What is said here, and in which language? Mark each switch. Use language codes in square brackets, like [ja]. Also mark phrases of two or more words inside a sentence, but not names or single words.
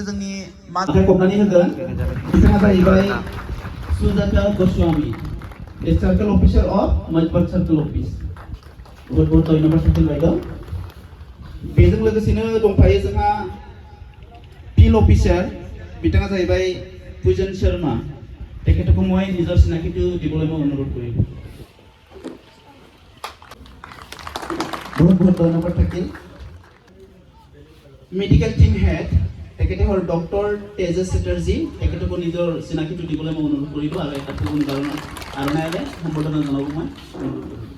[brx] जोंनि माखबनानै होगोन बिथाङा जाहैबाय सुजाता गस्वामी [en] circle officer of Mazbat circle office [hi] बहुत धन्यबाद [brx] सार्केल बायद' बेजों लोगोसेनो दंफायो जोंहा [en] field officer [brx] बिथाङा जाहैबाय पूजन शर्मा तेखेतखौ [as] মই নিজৰ চিনাকিটো দিবলৈ মই অনুৰোধ কৰিম [hi] बहुत धन्यवाद [brx] থাকিল [en] medical team head [as] তেখেতে হ'ল ডক্টৰ তেজস চেটাৰ্জী তেখেতকো নিজৰ চিনাকিটো দিবলৈ মই অনুৰোধ কৰিব আৰু এটা কোনো কাৰণ আৰণাইলে সম্বোধনা জনাব মই অনুৰোধ কৰিম